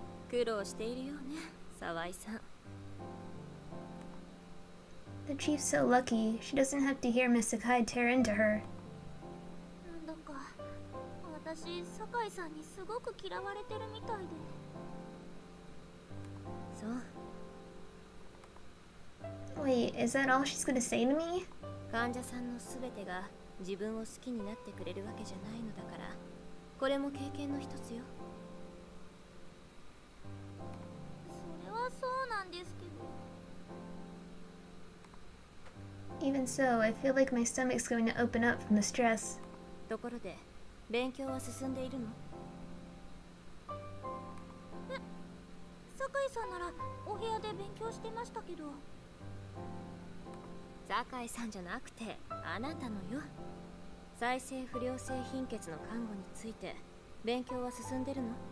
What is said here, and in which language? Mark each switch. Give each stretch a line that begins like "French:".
Japanese: 苦労しているようね、沢井さん。
English: The chief's so lucky, she doesn't have to hear Miss Sakai tear into her.
Japanese: なんだか私、酒井さんにすごく嫌われてるみたいで。そう。
English: Wait, is that all she's gonna say to me?
Japanese: 患者さんのすべてが自分を好きになってくれるわけじゃないのだから、これも経験の一つよ。それはそうなんですけど。
English: Even so, I feel like my stomach's going to open up from the stress.
Japanese: ところで、勉強は進んでいるの？酒井さんならお部屋で勉強してましたけど。酒井さんじゃなくてあなたのよ。再生不良性貧血の看護について勉強は進んでるの？